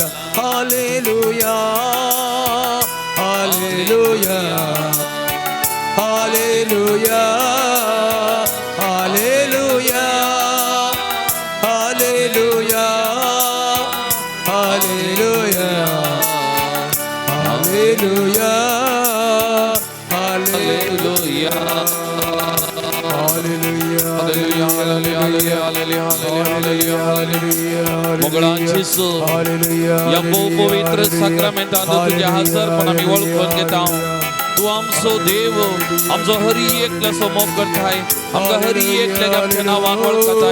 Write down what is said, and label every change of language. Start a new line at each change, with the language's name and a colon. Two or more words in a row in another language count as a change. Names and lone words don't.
Kannada: ಹಾಲೆಲೂಯಾ ಹಾಲೆಲೂಯಾ ಹಾಲೆಲೂಯಾ ಹಾಲೆಲೂಯಾ ಹಾಲೆಲೂಯಾ ಹಾಲೆಲೂಯಾ ಹಾಲೆಲೂಯಾ ಹಾಲೆಲೂಯಾ
Konkani: मुगळांचीसो या पवित्र साक्रामेंटान तुझ्या हजरपण आम्ही ओळखून घेता. तू आमचो देव, आमचो हरी एकल्याचो मोग करताय, आमकां हरी एकल्याक आमच्या नांवान वळखताय.